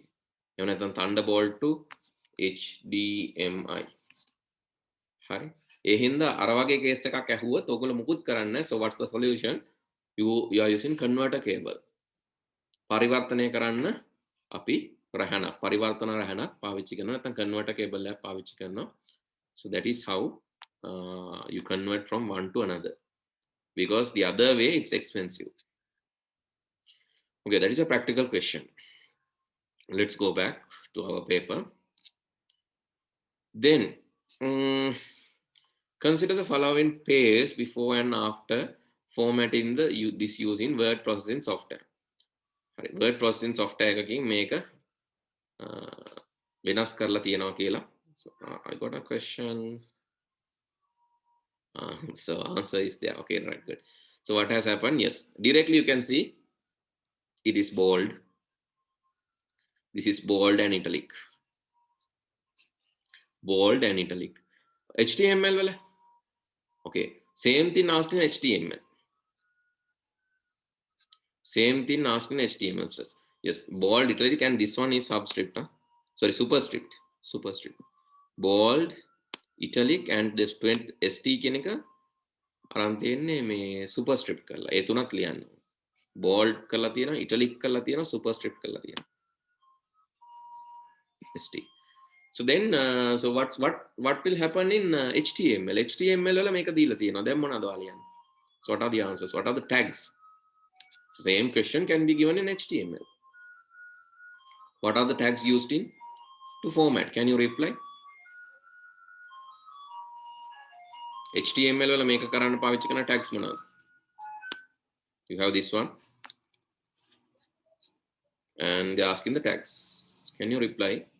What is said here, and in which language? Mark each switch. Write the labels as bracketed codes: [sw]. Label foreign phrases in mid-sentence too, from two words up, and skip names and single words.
[en] You have Thunderbolt to HDMI. Hi. [si] ඒ හින්දා අර වගේ කේස් එකක් ඇහුවොත් ඔයගොල්ලෝ මුකුත් කරන්නේ නැහැ. [en] So what's the solution? You are using converter cable. [si] පරිවර්තනය කරන්න අපි රැහනක්, පරිවර්තන රැහනක් පාවිච්චි කරනවා, නැත්නම් [en] converter cable [si] එකක් පාවිච්චි කරනවා. [en] So that is how you convert from one to another, because the other way it's expensive. Okay, that is a practical question. Let's go back to our paper. Then consider the following pairs before and after formatting this using word processing software. Word processing software [si] එකකින් මේක වෙනස් කරලා තියනවා කියලා. [en] So I got a question. So answer is there. Okay, right, good. So what has happened? Yes, directly you can see it is bold. This is bold and italic. Bold and italic. HTML wala. Okay, same thing asked in HTML. Same thing asked in HTML. Yes, bold, italic, and this one is subscript. Huh? Sorry, superscript. Superscript. Bold, italic, and this 20 ST [si] කියන එක අරන් තියෙන්නේ මේ superscript කරලා. ඒ තුනක් ලියන්න. Bold කරලා තියෙනවා, italic කරලා තියෙනවා, superscript කරලා තියෙනවා. [en] ST. So then, so what will happen in HTML? [si] HTML වල මේක දීලා තියෙනවා. දැන් මොනවද ලියන්නේ? [en] So what are the answers? What are the tags? Same question can be given in HTML. What are the tags used in to format? Can you reply? [si] HTML වල මේක කරන්න පාවිච්චි කරන tags මොනවද? [en] You have this one. And they're asking the tags. Can you reply?